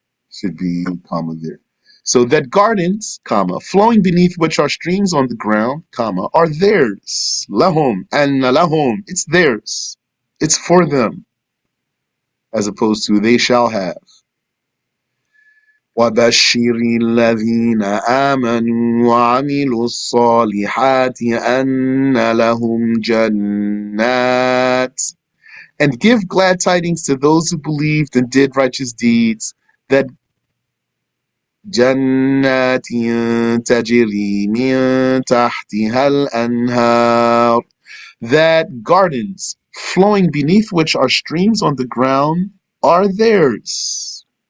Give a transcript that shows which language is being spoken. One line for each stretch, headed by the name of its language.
English: Should be comma there. So that gardens, comma, flowing beneath which are streams on the ground, comma, are theirs. Lahum and lahum. It's theirs. It's for them, as opposed to they shall have.
Arabic: وبشر الذين آمنوا وعملوا الصالحات أن لهم جنات.
English: And give glad tidings to those who believed and did righteous deeds, that
Arabic: جنات تجري من تحتها الأنهار,
English: that gardens flowing beneath which are streams on the ground are theirs.